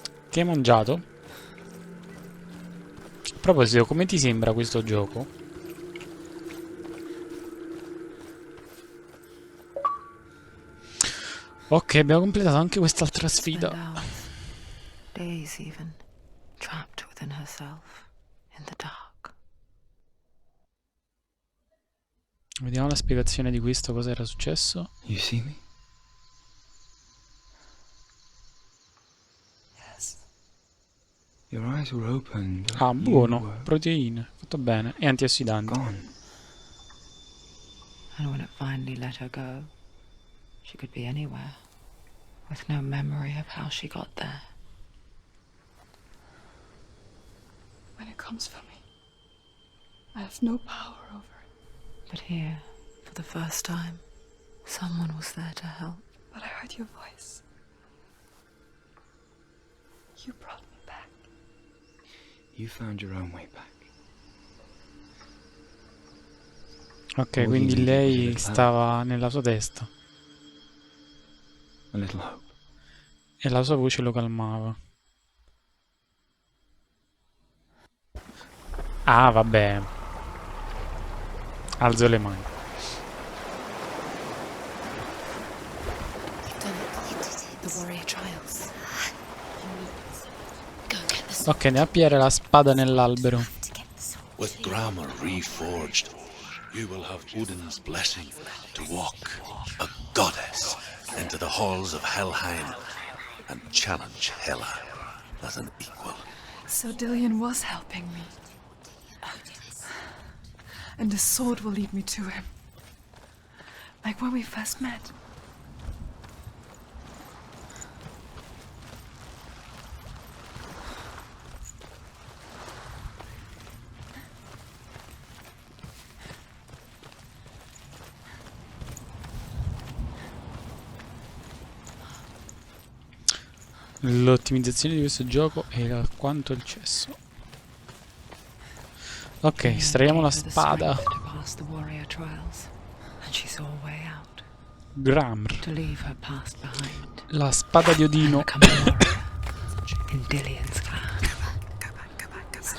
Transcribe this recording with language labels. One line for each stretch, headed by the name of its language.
Italian: Che hai mangiato? A proposito, come ti sembra questo gioco? Ok, abbiamo completato anche quest'altra sfida.
English: Spend hours, days even, trapped within herself, in the dark.
Italian: Vediamo la spiegazione di questo, cosa era successo.
English: You see me? Yes. Your eyes were open, but
Italian: Ah,
English: you
Italian: buono,
English: were
Italian: proteine, fatto bene, e antiossidanti.
English: gone. And when it finally let her go, she could be anywhere, with no memory of how she got there. When it comes for me, I have no power over it. But here, for the first time, someone was there to help. But I heard your voice. You brought me back. You found your own way back.
Italian: Ok, quindi lei stava nella sua testa
English: A little hope.
Italian: e la sua voce lo calmava. Ah, vabbè. Alzo le mani.
English: You've done it. You did it. The warrior trials. Go get the sword.
Italian: Ok, andiamo a pigliare la spada nell'albero.
English: To get the sword. With grammar reforged, you will have Odin's blessing to walk, a goddess, into the halls of Helheim and challenge Hela as an equal. So Dillian was helping me. And the sword will lead me to him. Like when we first met.
Italian: L'ottimizzazione di questo gioco è alquanto il cesso. Ok, estraiamo la spada.
English: To pass the warrior trials, and she saw a way out. Gramr. To leave her past behind.
Italian: La spada di Odino.
English: Become a warrior in Dillian's clan. Go back. Go back. Go back.